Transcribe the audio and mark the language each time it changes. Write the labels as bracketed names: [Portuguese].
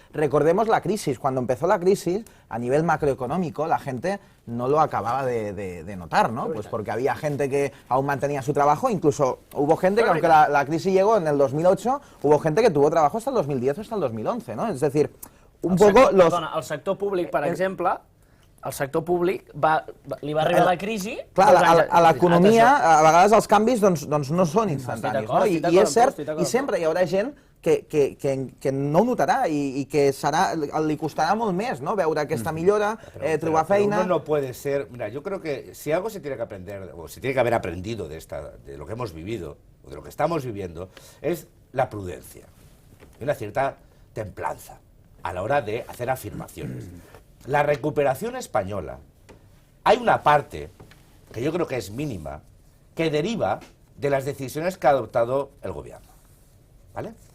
[Spanish] Recordemos la crisis. Cuando empezó la crisis, a nivel macroeconómico, la gente no lo acababa de notar, ¿no? Pues porque había gente que aún mantenía su trabajo, incluso hubo gente que, aunque la crisis llegó en el 2008, hubo gente que tuvo trabajo hasta el 2010 o hasta el 2011, ¿no? Es decir, un poco los... [Catalan] Perdona, el sector públic, per exemple, el sector públic li va arribar la crisi... Clar, a l'economia, a vegades els canvis doncs no són instantanis, no? I és cert, i sempre hi haurà gent que no ho notarà i que li costarà molt més, no? Veure aquesta millora, trobar feina... [Spanish] Uno no puede ser... Mira, yo creo que si algo se tiene que aprender, o se tiene que haber aprendido de lo que hemos vivido, o de lo que estamos viviendo, es la prudencia y una cierta templanza a la hora de hacer afirmaciones. La recuperación española, hay una parte, que yo creo que es mínima, que deriva de las decisiones que ha adoptado el gobierno, ¿vale?